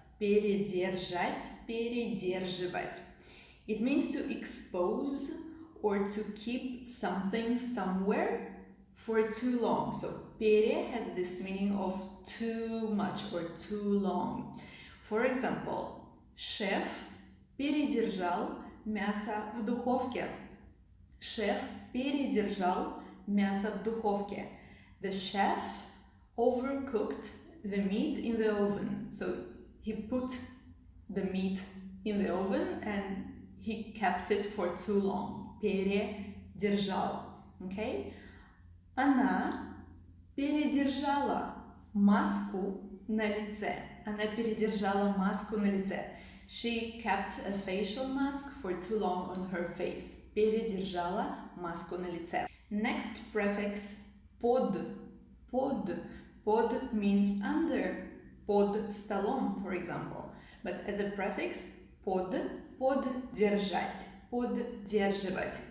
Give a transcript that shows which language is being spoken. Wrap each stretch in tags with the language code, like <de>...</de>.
<ru>Передержать, передерживать.</ru> <en>It means to expose or to keep something somewhere for too long. So, пере has this meaning of too much or too long. For example,</en> <ru>шеф передержал мясо в духовке. Шеф передержал мясо в духовке.</ru> <en>The chef overcooked the meat in the oven. So, he put the meat in the oven and he kept it for too long.</en> <ru>Передержал. Okay? Она передержала маску на лице. Она передержала маску на лице.</ru> <en>She kept a facial mask for too long on her face.</en> <ru>Передержала маску на лице.</ru> <en>Next prefix под.</en> <ru>Под.</ru> <en>Под means under.</en> <ru>Под столом,</ru> <en>for example. But as a prefix, под, поддержать, поддерживать.</en>